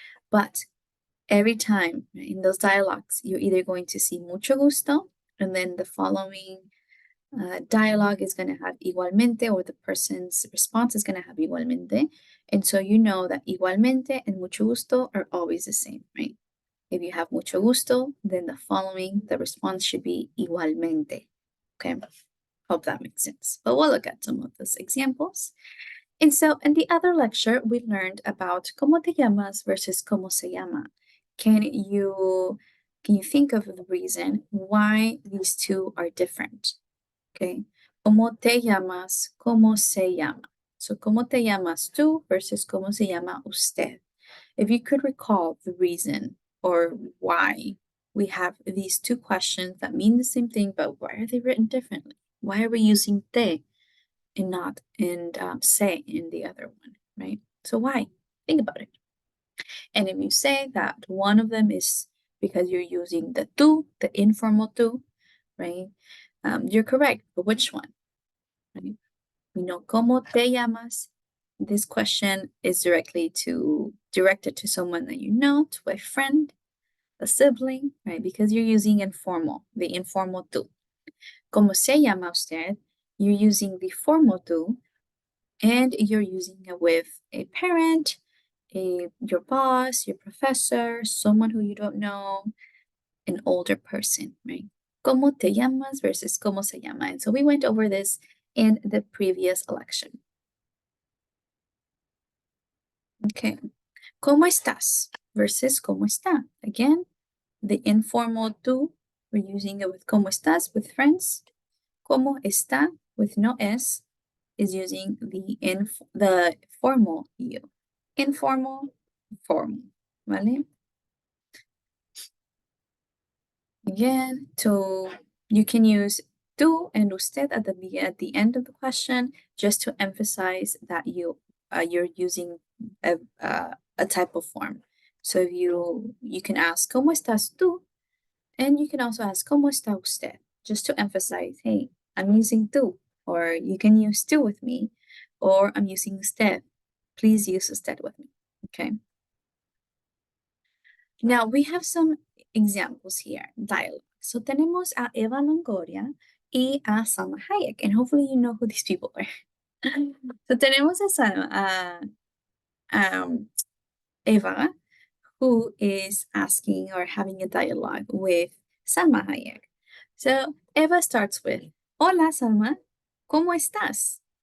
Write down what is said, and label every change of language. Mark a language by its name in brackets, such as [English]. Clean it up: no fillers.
[English] But every time in those dialogues, you're either going to see [Spanish] mucho gusto, [English] and then the following dialogue is going to have igualmente, or the person's response is going to have igualmente. And so you know that igualmente and mucho gusto are always the same, right? If you have mucho gusto, then the response should be igualmente. Okay, hope that makes sense. But we'll look at some of those examples. And so in the other lecture, we learned about [Spanish] ¿cómo te llamas [English] versus [Spanish] ¿cómo se llama? [English] Can you think of the reason why these two are different? [Spanish] Okay. ¿Cómo te llamas? ¿Cómo se llama? [English] So, [Spanish] ¿cómo te llamas tú [English] versus [Spanish] ¿cómo se llama usted? [English] If you could recall the reason or why we have these two questions that mean the same thing, but why are they written differently? Why are we using te and not se in the other one, right? So why? Think about it. And if you say that one of them is because you're using the tú, the informal tú, right? You're correct, but which one? Right? We know [Spanish] ¿cómo te llamas? [English] This question is directed to someone that you know, to a friend, a sibling, right? Because you're using informal, the informal tú. [Spanish] ¿Cómo se llama usted? [English] You're using the formal tú, and you're using it with a parent, your boss, your professor, someone who you don't know, an older person, right? [Spanish] ¿Cómo te llamas versus cómo se llama? [English] And so we went over this in the previous election. Okay. [Spanish] ¿Cómo estás versus cómo está? [English] Again, the informal tú, we're using it with [Spanish] ¿cómo estás [English] with friends. [Spanish] ¿Cómo está [English] with no es is using the formal you. Informal, formal, ¿vale? Again, you can use tú and usted at the end of the question just to emphasize that you're using a type of form. So if you can ask [Spanish] ¿Cómo estás tú? [English] And you can also ask [Spanish] ¿Cómo está usted? [English] Just to emphasize, hey, I'm using tú, or you can use tú with me, or I'm using usted. Please use usted with me, okay? Now we have some examples here, dialogue. So [Spanish] tenemos a Eva Longoria y a Salma Hayek, [English] and hopefully you know who these people are. So [Spanish] tenemos a [English] Salma, Eva, who is asking or having a dialogue with Salma Hayek. So Eva starts with, [Spanish] Hola Salma, ¿cómo estás?